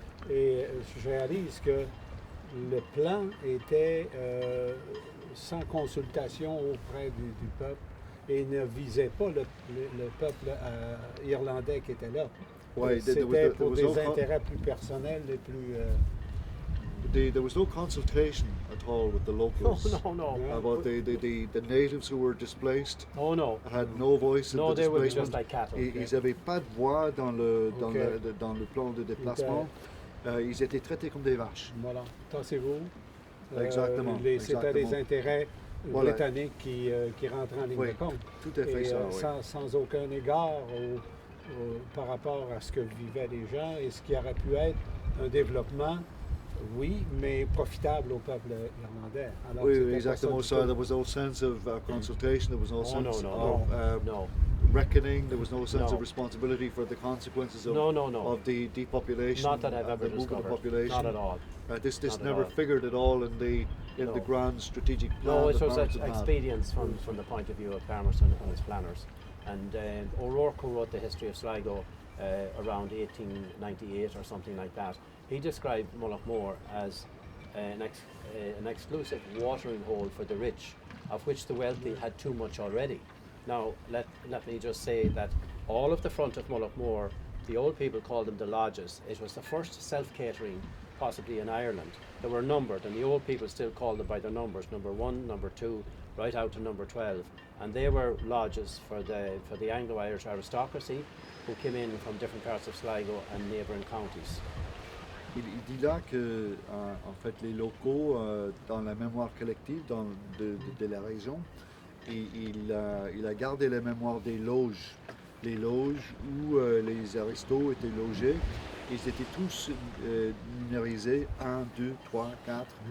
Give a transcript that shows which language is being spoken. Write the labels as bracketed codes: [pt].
[fr] Et je réalise que le plan était sans consultation auprès du peuple et ne visait pas le peuple irlandais qui était là. Ouais, c'était pour des intérêts plus personnels et plus... [en] There was no consultation at all with the locals. No. About the natives who were displaced. Oh no. Had no voice in the displacement. No, they were just like cattle. [fr] Ils n'avaient pas de voix dans le plan de déplacement. Ils étaient traités comme des vaches. Voilà. Tassez-vous. Exactement. C'était des intérêts britanniques qui rentraient en ligne de compte. Tout à fait ça. Sans aucun égard par rapport à ce que vivaient les gens et ce qui aurait pu être un développement. Oui, mais profitable au peuple irlandais. Alors, oui, exactement ça. [en] There was no sense of consultation, there was no sense of reckoning, there was no sense of responsibility for the consequences of the depopulation. Not that I've ever discovered. Population. Not at all. This never figured at all in the grand strategic plan. No, it was expedience from the point of view of Palmerston and his planners. And O'Rourke, who wrote the history of Sligo around 1898 or something like that, he described Mullochmore as an exclusive watering hole for the rich, of which the wealthy had too much already. Now, let me just say that all of the front of Mullochmore, the old people called them the lodges. It was the first self-catering, possibly in Ireland. They were numbered, and the old people still called them by their numbers, number 1, number 2, right out to number 12. And they were lodges for the Anglo-Irish aristocracy who came in from different parts of Sligo and neighbouring counties. [fr] Il dit là que en fait les locaux dans la mémoire collective de la région, il a gardé la mémoire des loges, les loges où les aristos étaient logés. Ils étaient tous numérisés 1, 2, 3, 4.